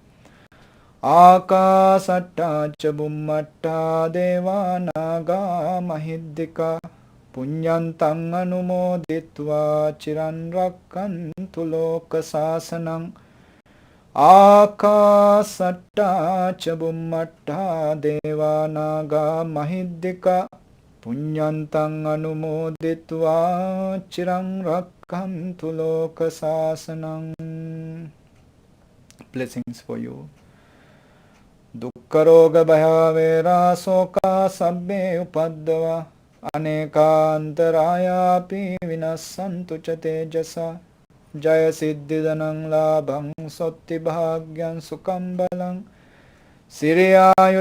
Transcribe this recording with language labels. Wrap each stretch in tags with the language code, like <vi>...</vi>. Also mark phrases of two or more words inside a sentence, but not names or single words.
<pi>Akasatta ca bummatta deva naga mahiddika punyantang anumoditva chiran rakkantu loka sasanang. Akasatta ca bummatta deva naga mahiddika punyantang anumoditva chirang rakkantu loka sasanang.</pi> <en>Blessings for you.</en> <pi>Dukkha roga bhaya vera soka sabbe upaddava aneka antaraya pi vinassantu ca tejasa. Jaya siddhidanang labhang sotti bhagyan sukham balang siriyayu</pi>